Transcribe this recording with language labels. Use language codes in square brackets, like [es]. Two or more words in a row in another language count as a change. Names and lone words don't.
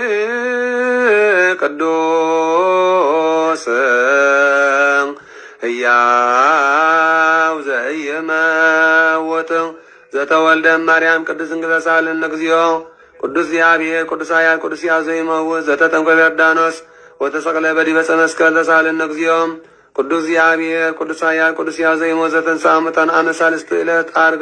[gez] ቅዱስ ሕያው ዘኢይመውት ዘተወልደ እማርያም ቅድስት ድንግል ተሳሃለነ እግዚኦ ቅዱስ እግዚአብሔር ቅዱስ ኃያል ቅዱስ ሕያው ዘኢይመውት ዘተጠምቀ በዮርዳኖስ ወተሰቅለ በዲበ ዕፀ መስቀል ተሳሃለነ እግዚኦ ቅዱስ እግዚአብሔር ቅዱስ ኃያል ቅዱስ ሕያው ዘኢይመውት ዘተንሥአ እሙታን አመ ሣልስት ዕለት ዐርገ